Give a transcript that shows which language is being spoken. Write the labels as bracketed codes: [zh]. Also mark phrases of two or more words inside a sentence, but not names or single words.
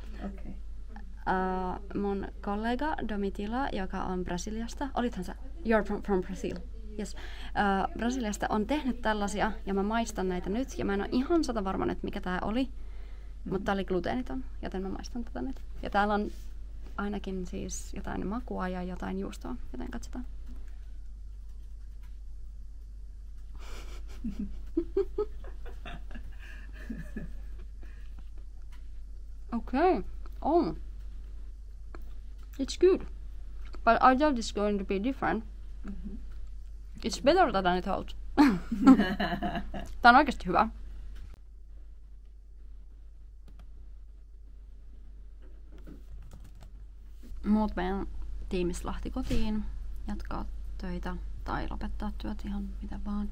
[en] Okay. [fi] Mun kollega Domitila, joka on Brasiliasta, olithan sä? [en] You're from Brazil. Yes. [fi] Brasiliasta on tehnyt tällaisia ja mä maistan näitä nyt ja mä en ole ihan 100% varma, että mikä tää oli, mutta tää oli gluteeniton, joten mä maistan tätä nyt. Ja täällä on ainakin siis jotain makua ja jotain juustoa, joten katsotaan. [en] Okay. Oh. It's good. But I thought it's going to be different. Mm-hmm. It's better than I thought. [fi] Tää on oikeesti hyvä. Muut meidän tiimistä lähti kotiin jatkaa töitä tai lopettaa työt ihan mitä vaan.